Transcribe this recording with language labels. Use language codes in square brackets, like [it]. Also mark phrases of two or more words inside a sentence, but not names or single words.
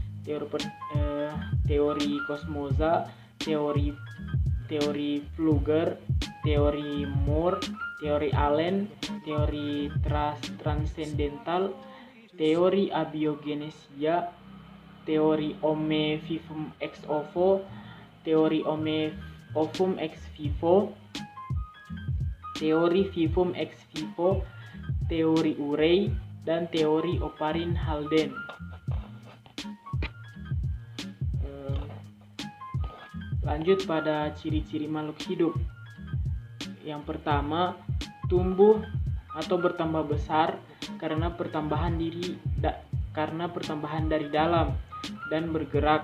[id] Teori kosmosa, teori Fluger, teori Moore, teori Allen, teori transendental, teori abiogenesia, teori [la] Ome vivum ex ovo, [id] teori [la] Ome ovum ex vivo, [id] teori [la] vivum ex vivo, [id] teori Urey, dan teori Oparin-Haldane. Lanjut pada ciri-ciri makhluk hidup. Yang pertama, tumbuh atau bertambah besar karena pertambahan dari dalam dan bergerak.